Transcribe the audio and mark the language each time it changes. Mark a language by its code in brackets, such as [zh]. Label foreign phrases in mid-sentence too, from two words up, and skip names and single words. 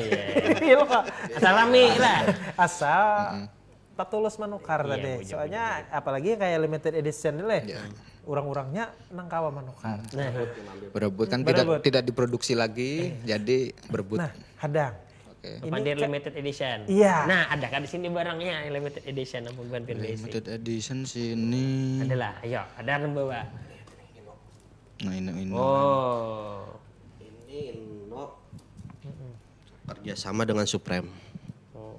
[id] Iya. Salami lah. Asal tak tulus menukar Iya, tadi. puji, Soalnya apalagi kayak [en] limited edition [id] ini Iya. orang-orangnya nang kawa menukar. Nah, Berebut kan Berebut. tidak diproduksi lagi, jadi berebut. Nah, hadang. Oke. [en] Pandir limited edition. [id] Iya. Nah, ada kan di sini barangnya yang [en] limited edition [id] ampun bukan pin basic. [en] Limited edition sini. [id] Adalah, ayo, ada yang bawa. Nah ini. Oh. Ini Inno kerjasama dengan Supreme. Oh.